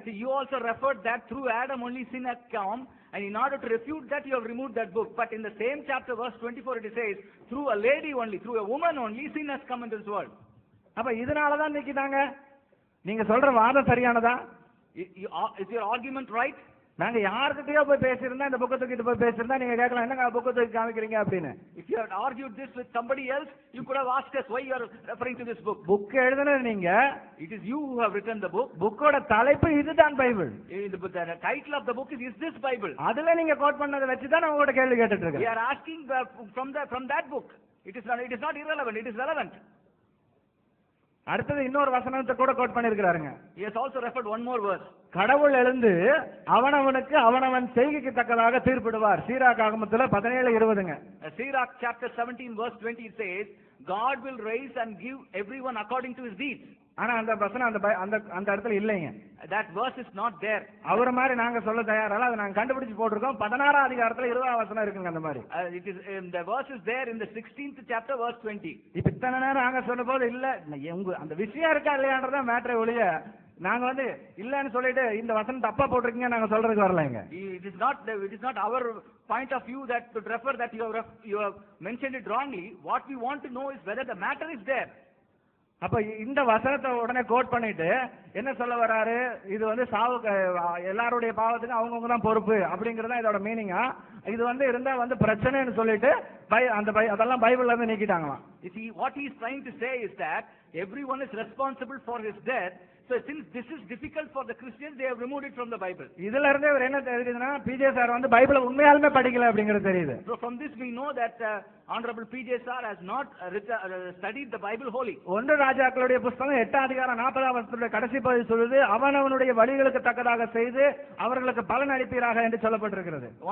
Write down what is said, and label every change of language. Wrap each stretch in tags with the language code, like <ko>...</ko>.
<en>You also referred that through Adam only sin had come, and in order to refute that you have removed that book. But in the same chapter verse 24 it says, through a lady only, through a woman only sin has come into this world.</en> <ta>அப்ப இதனால தான் நீக்கிட்டாங்க. நீங்க சொல்ற வாதம் சரியானதா?</ta> <en>Is your argument right?</en> <ta>நாங்க யார்கிட்டயோ போய் பேசியிருந்தா, இந்த புக்கை தூக்கிட்டு போய் பேசியிருந்தா நீங்க கேட்கலாம், என்னங்க புக்கை தூக்கி காமிக்கிறீங்க அப்படின்னு.</ta> <en>If you had argued this with somebody else, you could have asked us why you are referring to this book.</en> <ta>Book எழுதுனது நீங்க.</ta> <en>It is you who have written the book.</en> <ta>புக்கோட தலைப்பு இதுதான் Bible.</ta> <en>The title of the book is this Bible?</en> <ta>அதுல நீங்க code பண்ணதை வச்சு தான் நான் உங்ககிட்ட கேள்வி கேட்டுட்டு இருக்கேன்.</ta> <en>We are asking from that book. It is not irrelevant, it is relevant.</en> <ta>அடுத்தது இன்னொரு வசனத்தை கூட code பண்ணிருக்காருங்க.</ta> <en>He has also referred one more verse.</en> <ta>கடவுள் எழுந்து அவனவனுக்கு அவனவன் செய்கைக்கு தக்கதாக தீர்ப்பிடுவார். Sirach ஆகமத்துல 17:20ங்க.</ta> <en>Sirach chapter 17 verse 20 it says, God will raise and give everyone according to his deeds.</en> <ta>ஆனா அந்த வசனம் அந்த இடத்துல இல்லைங்க.</ta> <en>That verse is not there.</en> <ta>அவர மாதிரி நாங்க சொல்ல தயாரா, அதை நாங்க கண்டுபிடிச்சு போட்டுருக்கோம். 16ஆம் அதிகாரத்துல 20ஆம் வசனம் இருக்குங்க அந்த மாதிரி.</ta> <en>It is the verse is there in the 16th chapter verse 20.</en> <ta>இப்ப இத்தனை நேரம் நாங்க சொன்ன போது இல்ல, அந்த விஷயம் இருக்கா இல்லையான்றதான் மேட்டரை ஒழிய நாங்க வந்து இல்லன்னு சொல்லிட்டு இந்த வசனம் தப்பா போட்டிருக்கீங்க நாங்க சொல்றதுக்கு வரலைங்க.</ta> <en>It is not our point of view that to refer that you have mentioned it wrongly. What we want to know is whether the matter is there.</en> <ta>அப்ப இந்த வசனத்தை உடனே கோட் பண்ணிட்டு என்ன சொல்ல வராரு? இது வந்து எல்லாருடைய பாவத்துக்கு அவங்கவுங்க தான் பொறுப்பு அப்படிங்கறத இதோட மீனிங்கா? இது வந்து இருந்தா வந்து பிரச்சனைன்னு சொல்லிட்டு அதெல்லாம் பைபிள்ல இருந்து நீக்கிட்டாங்களாம்.</ta> <en>You see, what he is trying to say is that everyone is responsible for his death. So since this is difficult for the Christians, they have removed it from the Bible.</en> <ta>இதுல இருந்தே அவர் என்ன தெரியுதுன்னா, PJ sir வந்து பைபிளை உண்மையாலுமே படிக்கல அப்படிங்கிறது தெரியுது.</ta> <en>So from this we know that honorable PJ sir has not studied the Bible wholly.</en> <ta>ஒன்று ராஜாக்களுடைய புத்தகம் 8ஆம் அதிகாரம் 40ஆம் வசனத்துல கடைசி பகுதி சொல்லுது, அவனவனுடைய வழிகளுக்கு தக்கதாக செய்து அவர்களுக்கு பலன் அளிப்பீராக என்று சொல்லப்பட்டிருக்கிறது.</ta>